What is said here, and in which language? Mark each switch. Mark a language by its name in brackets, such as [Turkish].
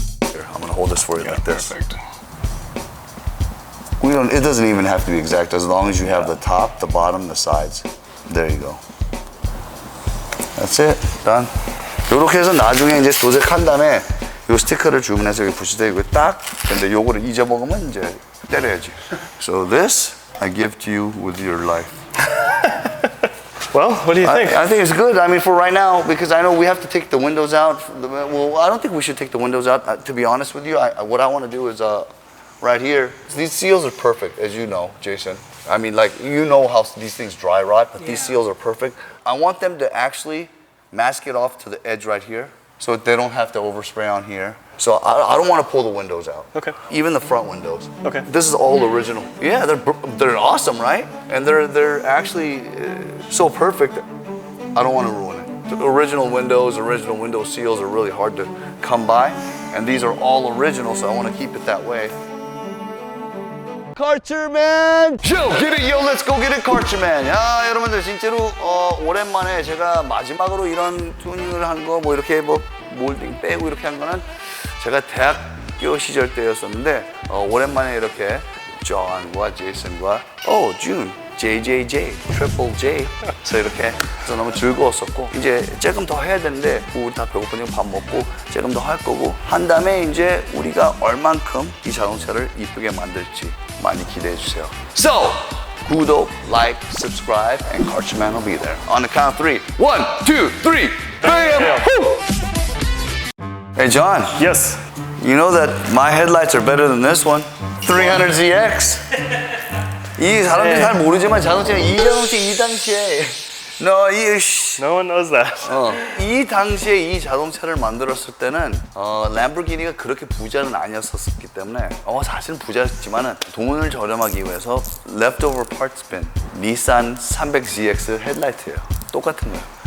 [English] Here, I'm gonna hold this for you like this. Perfect. We don't. It doesn't even have to be exact as long as you have the top, the bottom, the sides. There you go. That's it. Done. [Korean] 이렇게 해서 나중에 이제 도색한 다음에 요 스티커를 주문해서 여기 붙이다 이거 딱. 근데 요거를 잊어먹으면 이제 때려야지. [English] So this I give to you with your life. Well, what do you think? I think it's good. I mean, for right now, because I know we have to take the windows out. Well, I don't think we should take the windows out. To be honest with you, what I want to do is right here. These seals are perfect, as you know, Jason. I mean, like, you know how these things dry rot, but these seals are perfect. I want them to actually mask it off to the edge right here so they don't have to overspray on here. So I don't want to pull the windows out. Okay. Even the front windows. Okay. This is all original. Yeah, they're awesome, right? And they're actually so perfect. I don't want to ruin it. The original window seals are really hard to come by, and these are all original, so I want to keep it that way. cartureman! Yo, get it, yo, let's go get it, cartureman! [Korean] 야, 여러분들 진짜로 오랜만에 제가 마지막으로 이런 튜닝을 한 거 뭐 이렇게 뭐 몰딩 빼고 이렇게 한 거는 제가 대학교 시절 때였었는데 오랜만에 이렇게 존과 제이슨과 준, JJJ, 트리플 J 그래서 이렇게 해서 너무 즐거웠었고 이제 조금 더 해야 되는데 우리 다 배고프니까 밥 먹고 조금 더 할 거고 한 다음에 이제 우리가 얼만큼 이 자동차를 이쁘게 만들지 많이 기대해 주세요. [English] So, [Korean] 구독, [English] like, subscribe, and cartureman will be there. On the count of 3. 1, 2, 3, bam! Woo! Hey John. Yes. You know that my headlights are better than this one. 300ZX. [Korean] 이 사람들이 잘 모르지만 자동차 이 당시에 [English] No one knows that. [Korean] 이 당시에 이 자동차를 만들었을 때는 램보르기니가 그렇게 부자는 아니었었기 때문에 사실은 부자였지만은 돈을 저렴하기 위해서 [English] leftover parts bin [Korean] 닛산 300ZX 헤드라이트예요. 똑같은 거예요.